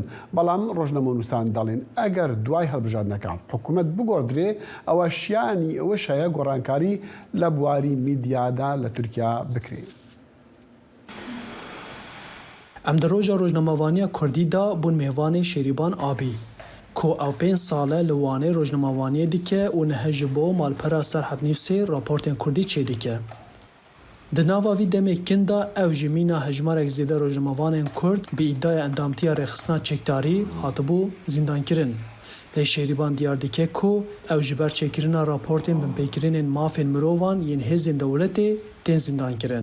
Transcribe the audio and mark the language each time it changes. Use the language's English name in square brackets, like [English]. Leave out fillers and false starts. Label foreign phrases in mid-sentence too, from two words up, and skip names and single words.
[Central Kurdish] بەڵام ڕۆژنامەنووسان دەڵێن ئەگەر دوای هەڵبژاردنەکان حکوومەت بگۆڕدرێ ئەوە شیانی ئەوەش هەیە گۆڕانکاری لە بواری میدیادا لە تورکیا بکرێت. ئەم دەڕۆژە ڕۆژنامەوانیە کوردیدا بوون میێوانی شێریبان ئابی کو ئەو 5 ساڵە لە وانەی ڕۆژنامەوانیە دیکە و نەهە [Kurdish] ji bo malpera Serhat Nîvsê raportên Kurdî çê dike. Di nava vî demên da ew ji mîna hejmarek zêde rojnamevanên Kurd bi îdaya endamtiya rêxistina çekdarî hatibû zîndankirin. Lê Şêrîban diyar dike ku ew ji ber çêkirina raportên binpêkirînên mafên mirovan yên hêzên dewletê tên zîndankirin.